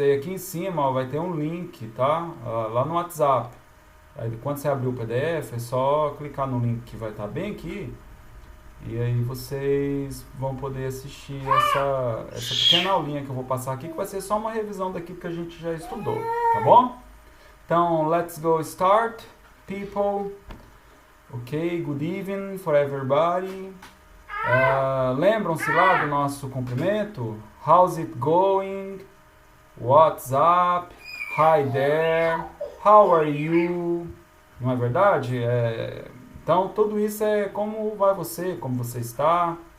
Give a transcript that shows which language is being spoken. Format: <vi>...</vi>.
<pt>Aí aqui em cima ó, vai ter um link, tá? Lá no WhatsApp. Aí quando você abrir o PDF é só clicar no link que vai estar bem aqui. E aí vocês vão poder assistir essa pequena aulinha que eu vou passar aqui, que vai ser só uma revisão daquilo que a gente já estudou, tá bom?</pt> <en>Então, let's go start, people. Ok, good evening for everybody.</en> <pt>Lembram-se lá do nosso cumprimento?</pt> <en>How's it going? What's up? Hi there. How are you?</en> <pt>Não é verdade? Então, tudo isso é como vai você, como você está.</pt>